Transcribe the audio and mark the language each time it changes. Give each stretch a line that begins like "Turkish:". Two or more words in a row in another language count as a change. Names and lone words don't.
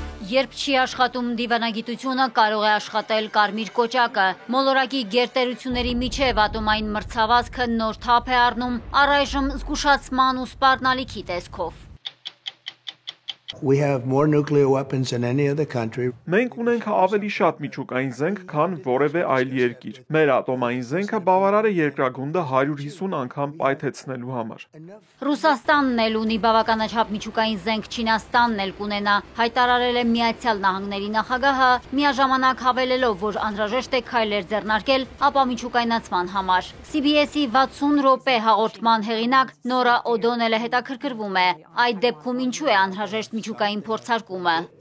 Armenian: Երբ չի աշխատում դիվանագիտությունը, կարող է աշխատել կարմիր կոճակը։ Մոլորակի գերտերությունների միջև ատոմային մրցավազքը նոր թափ է առնում, առայժմ զգուշացման ու սպառնալիքի տեսքով։
English: We have more nuclear weapons than any other country.
Armenian: Մենք ունենք ավելի շատ միջուկային զենք, քան որևէ այլ երկիր։ Մեր ատոմային զենքը բավարար է երկրագունդը 150 անգամ պայթեցնելու համար։ Ռուսաստանն էլ ունի բավականաչափ միջուկային զենք, Չինաստանն էլ կունենա, հայտարարել է Միացյալ Նահանգների նախագահը, միաժամանակ հավելելով, որ անհրաժեշտ է քայլեր ձեռնարկել ապամիջուկայնացման համար։ CBS-ի 60 րոպե հաղորդման հեղինակ Նորա Օդոնելը հետաքրքրվում է, այդ դեպքում ինչու է անհրաժեշտ միջուկային փորձարկումը։